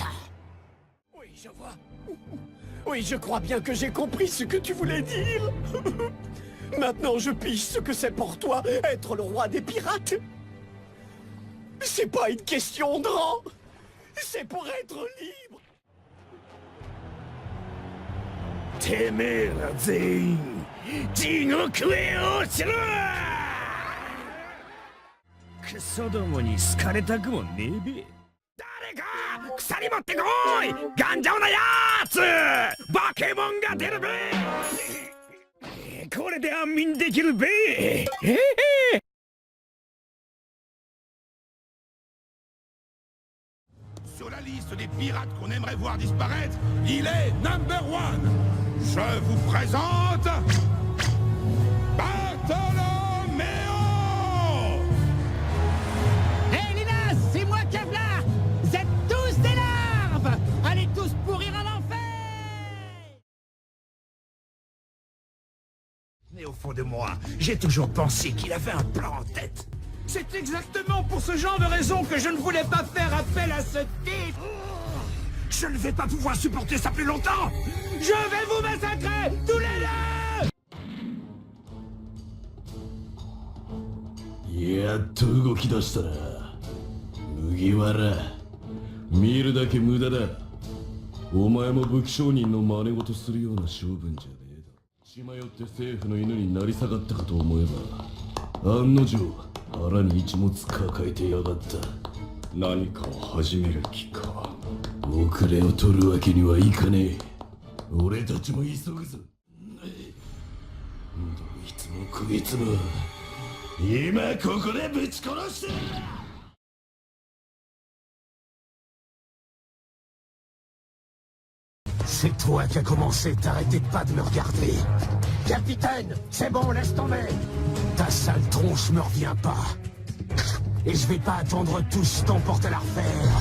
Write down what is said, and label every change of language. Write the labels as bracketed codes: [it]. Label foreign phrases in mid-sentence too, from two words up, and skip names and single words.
[fr] Oui, je vois. Oui, je crois bien que j'ai compris ce que tu voulais dire. Maintenant, je pige ce que c'est pour toi être le roi des pirates. C'est pas une question de rang. C'est pour être libre. [ja] てめえら全員地獄へ落ちろ！クソどもに好かれたくもねえべ。誰か鎖持ってこい！頑丈なやつ！バケモンが出るべ！これで安眠できるべ！ [fr] Sur la liste des pirates qu'on aimerait voir disparaître, il est [en] number one. [fr] Je vous présente Bartholoméo. Hé Linas, c'est moi Kevlar. Vous êtes tous des larves. Allez tous pourrir en enfer. Mais au fond de moi, j'ai toujours pensé qu'il avait un plan en tête. C'est exactement pour ce genre de raison que je ne voulais pas faire appel à ce type. Je ne vais pas pouvoir supporter ça plus longtemps. Je vais vous massacrer, tous les deux. [ja] やっと動き出したな麦わら。見るだけ無駄だ。お前も武器商人の真似事するような性分じゃねえだろ。血迷って政府の犬になり下がったかと思えば案の定腹に一物抱えてやがった。何かを始める気か。遅れを取るわけにはいかねえ。俺たちも急ぐぞ。どいつもこいつも今ここでぶち殺して。 [fr] C'est toi qui as commencé, t'arrêtais pas de me regarder. Capitaine, c'est bon, laisse tomber. Ta sale tronche me revient pas. Et je vais pas attendre tout ce temps pour te la refaire.